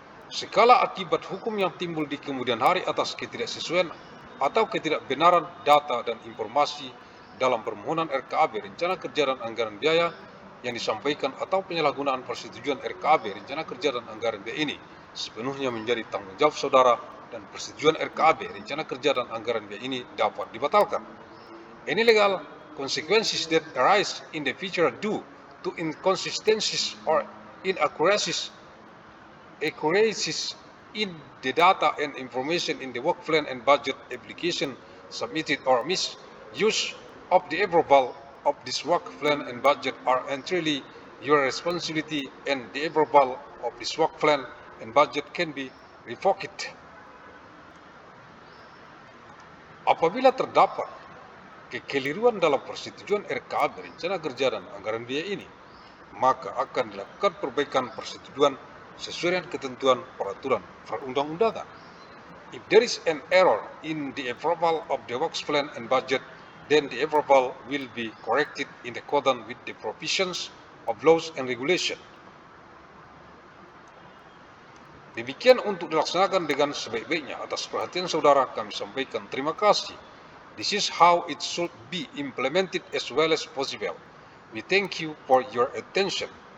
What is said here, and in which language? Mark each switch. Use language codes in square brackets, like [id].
[id] Segala akibat hukum yang timbul di kemudian hari atas ketidaksesuaian atau ketidakbenaran data dan informasi dalam permohonan RKAB, rencana kerja dan anggaran biaya yang disampaikan atau penyalahgunaan persetujuan RKAB, rencana kerja dan anggaran biaya ini sepenuhnya menjadi tanggung jawab saudara, dan persetujuan RKAB, rencana kerja dan anggaran biaya ini dapat dibatalkan. [en] Any legal consequences that arise in the future due to inconsistencies or inaccuracies in the data and information in the work plan and budget application submitted or misuse of the approval of this work plan and budget are entirely your responsibility, and the approval of this work plan and budget can be revoked. [id] Apabila terdapat kekeliruan dalam persetujuan RKAB, rencana kerja dan anggaran biaya ini, maka akan dilakukan perbaikan persetujuan sesuai dengan ketentuan peraturan perundang-undangan. [en] If there is an error in the approval of the works plan and budget, then the approval will be corrected in accordance with the provisions of laws and regulation. [id] Demikian untuk dilaksanakan dengan sebaik-baiknya. Atas perhatian saudara kami sampaikan terima kasih. [en] This is how it should be implemented as well as possible. We thank you for your attention.